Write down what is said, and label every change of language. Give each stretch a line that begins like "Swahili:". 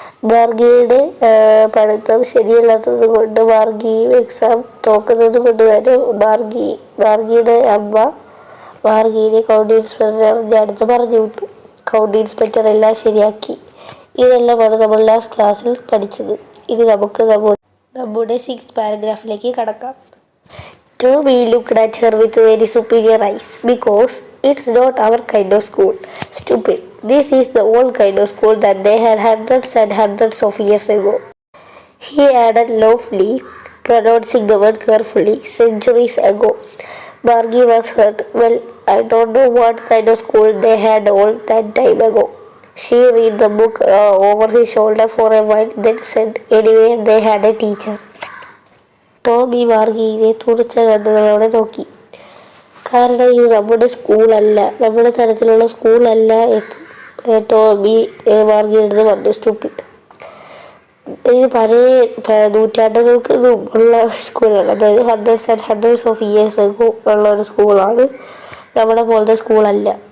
Malayalam: മാർഗിയുടെ പഠിത്തം ശരിയല്ലാത്തത് കൊണ്ട് മാർഗിയും എക്സാം തോക്കുന്നത് കൊണ്ട് തന്നെ മാർഗിയുടെ അമ്മ മാർഗിയെ കൗണ്ടി ഇൻസ്പെക്ടറിൻ്റെ അടുത്ത് പറഞ്ഞു വിട്ടു. കൗണ്ടി ഇൻസ്പെക്ടർ എല്ലാം ശരിയാക്കി. ഇതെല്ലാമാണ് നമ്മൾ ലാസ്റ്റ് ക്ലാസ്സിൽ പഠിച്ചത്. ഇനി നമുക്ക് നമ്മുടെ 6th പാരഗ്രാഫിലേക്ക് കടക്കാം.
English: Toby looked at her with very superior eyes. Because it's not our kind of school. Stupid. This is the old kind of school that they had hundreds and hundreds of years ago. He added loudly, pronouncing the word carefully. Centuries ago. Margie was hurt. Well, I don't know what kind of school they had all that time ago. She read the book over his shoulder for a while, then said, anyway, they had a teacher.
Malayalam: Tomy മാർഗിയെ തുറച്ച കണ്ണുകളോടെ നോക്കി. കാരണം ഇത് നമ്മുടെ സ്കൂളല്ല, നമ്മുടെ തരത്തിലുള്ള സ്കൂളല്ല എന്ന് ടോമി മാർഗിയെടുത്ത് പറഞ്ഞു. Stupid. ഇത് പല നൂറ്റാണ്ടുകൾക്ക് മുമ്പുള്ള സ്കൂളാണ്, അതായത്
English: hundreds of years
Malayalam: ഉള്ള ഒരു സ്കൂളാണ്, നമ്മുടെ പോലത്തെ സ്കൂളല്ല.